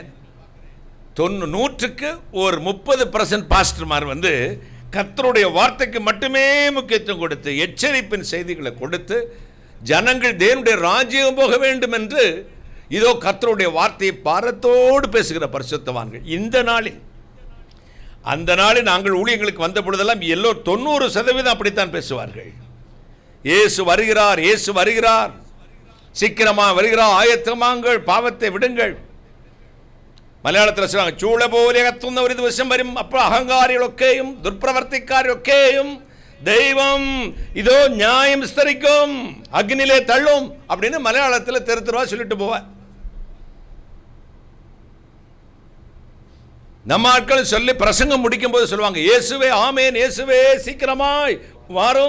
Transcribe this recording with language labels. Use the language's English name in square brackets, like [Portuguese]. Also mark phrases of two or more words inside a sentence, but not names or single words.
[Tamil] 100க்கு ஒரு 30% பாஸ்டர்மார் வந்து கர்த்தருடைய வார்த்தைக்கு மட்டுமே முக்கியத்துவம் கொடுத்து, எச்சரிப்பின் செய்திகளை கொடுத்து, ஜனங்கள் தேவனுடைய ராஜ்யம் போக வேண்டும் என்று இதோ கர்த்தருடைய வார்த்தையை பாரத்தோடு பேசுகிற பரிசுத்தவான்கள். இந்த நாளில், அந்த நாளில் நாங்கள் ஊழியர்களுக்கு வந்த பொழுதெல்லாம் எல்லோரும் 90% அப்படித்தான் பேசுவார்கள். இயேசு வருகிறார், இயேசு வருகிறார், சீக்கிரமாக வருகிறார், ஆயத்தமாங்கள், பாவத்தை விடுங்கள். മലയാളത്തിൽ சொல்றாங்க, [Malayalam] ചൂള പോലെ കത്തുന്ന ഒരു ദിവസം വരും, അപ്പോൾ അഹങ്കാരികളൊക്കെയും ദുർപ്രവർത്തിക്കാരൊക്കെയും ദൈവം [Tamil] இதோ நியாயம் விஸ்தரிக்கும், அக்னியிலே தள்ளும் அப்படின்னு மலையாளத்தில் தெருவா சொல்லிட்டு போவார். நம்ம ஆட்கள் சொல்லி பிரசங்கம் முடிக்கும் போது சொல்லுவாங்க, இயேசுவே ஆமேன், இயேசுவே சீக்கிரமாய் வாரும்.